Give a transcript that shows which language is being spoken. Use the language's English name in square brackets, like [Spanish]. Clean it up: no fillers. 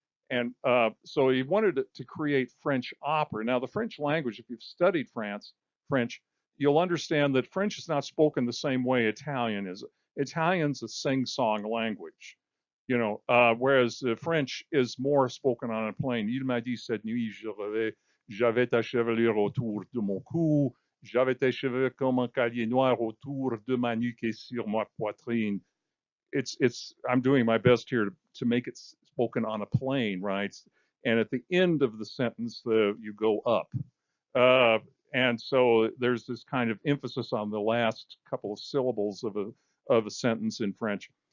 [English] And so he wanted to create French opera. Now, the French language, if you've studied French, you'll understand that French is not spoken the same way Italian is. Italian's a sing-song language, whereas French is more spoken on a plane. [French] Il m'a dit cette nuit, j'avais ta chevelure autour de mon cou, j'avais tes cheveux comme un collier noir autour de ma nuque et sur ma poitrine. [English] I'm doing my best here to make it spoken on a plane, right? And at the end of the sentence, you go up. And so there's this kind of emphasis on the last couple of syllables of a sentence in French.